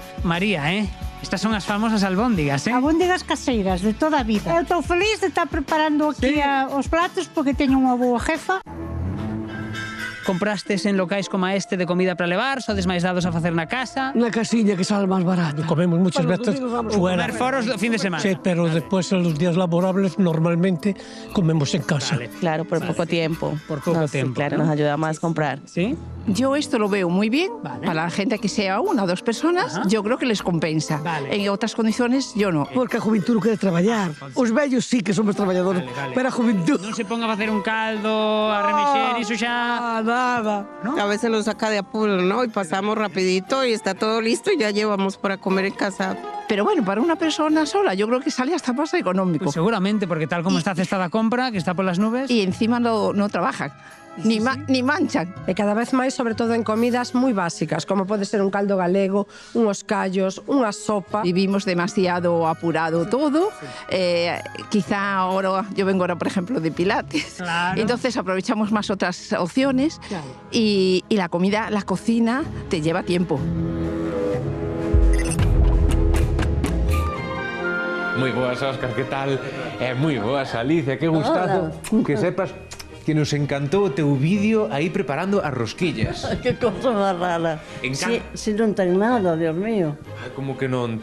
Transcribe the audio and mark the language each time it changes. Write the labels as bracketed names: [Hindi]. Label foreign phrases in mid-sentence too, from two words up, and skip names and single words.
[Galician] María, estas son as famosas albóndigas, Albóndigas caseiras, de toda a vida. Eu estou feliz de estar preparando aquí os platos porque teño unha boa jefa. Comprastes en locais como este de comida para levar, sodes máis dados a facer na casa? Na casiña que sale máis barata. [Spanish] Comemos muchas veces fuera. [Galician] Comer foros do fin de semana. [Spanish] Sí, pero después en los días laborables normalmente comemos en casa. Vale. Claro, por poco tiempo. Por poco tiempo. Sí, claro, nos ayuda más a comprar. ¿Sí? Yo esto lo veo muy bien. Para la gente que sea una o dos personas, yo creo que les compensa. En otras condiciones, yo no. [Galician] Porque a juventud non quere traballar. Os vellos sí que somos traballadores, pero a juventud... Non se ponga a facer un caldo, a remexer, iso xa... Nada. [Spanish] ¿No? A veces lo saca de apuro, ¿no? Y pasamos rapidito y está todo listo y ya llevamos para comer en casa. Pero bueno, para una persona sola, yo creo que sale hasta más económico. Pues seguramente, porque tal como está [Galician] cesta da compra, [Spanish] que está por las nubes... Y encima no trabajan. Ni manchan. [Galician] E cada vez máis, sobre todo en comidas moi básicas, como pode ser un caldo galego, unhos callos, unha sopa. [Spanish] Vivimos demasiado apurado todo. Quizá ahora, yo vengo ahora, por ejemplo, de Pilates. Claro. Entonces aprovechamos más otras opciones. Claro. Y la comida, la cocina, te lleva tiempo. [Galician] Moi boas, Óscar, que tal? Moi boas, Alicia, que gustazo. Que sepas que nos encantou o teu vídeo aí preparando as rosquillas. Que cosa máis rara. Si non ten nada, Dios mío. Como que non?